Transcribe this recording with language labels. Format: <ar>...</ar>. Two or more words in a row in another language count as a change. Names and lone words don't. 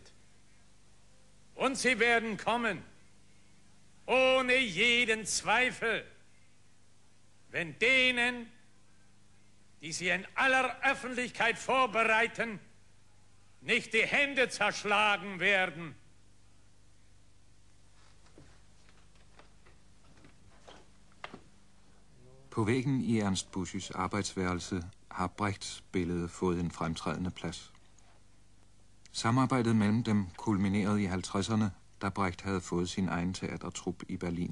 <de>Und sie werden kommen, ohne jeden Zweifel, wenn denen, die sie in aller Öffentlichkeit vorbereiten, nicht die Hände zerschlagen werden.</de> <da>På væggen i Ernst Buschs arbejdsværelse har Brechts billede fået en fremtrædende plads. Samarbejdet mellem dem kulminerede i 50'erne, da Brecht havde fået sin egen teatertrup i Berlin.</da>